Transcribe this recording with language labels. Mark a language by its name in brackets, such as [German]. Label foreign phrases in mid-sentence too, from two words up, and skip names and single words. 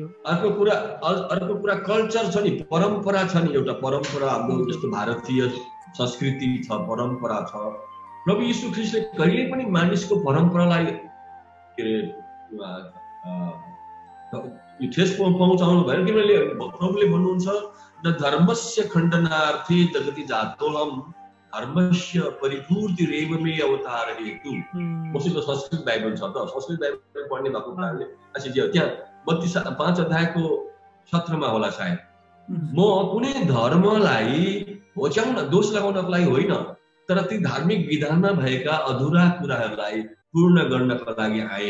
[Nepali] अर्को कुरा कल्चर छ नि, परम्परा छ नि। एउटा परम्परा हाम्रो जस्तो भारतीय संस्कृति छ, परम्परा छ। प्रभु यीशु ख्रीष्टले कहिले पनि मानिसको परम्परालाई ठेस पहुँचाउनु भएन। किनभने प्रभुले भन्नुहुन्छ [Sanskrit] न धर्मस्य खण्डनार्थे जगति जातोलम धर्मस्य परिपूर्तिरेव मे अवतार हेतु। [Nepali] मसित संस्कृत बाइबल छ त, संस्कृत बाइबल पढ्ने भएको कारणले त्यहाँ 5 अध्यायको 17 होला सायद। म कुनै धर्मलाई होच्याउन दोष लगाउनको लागि होइन, तर ती धार्मिक विधानमा भएका अधुरा कुराहरूलाई पूर्ण गर्नको लागि आए।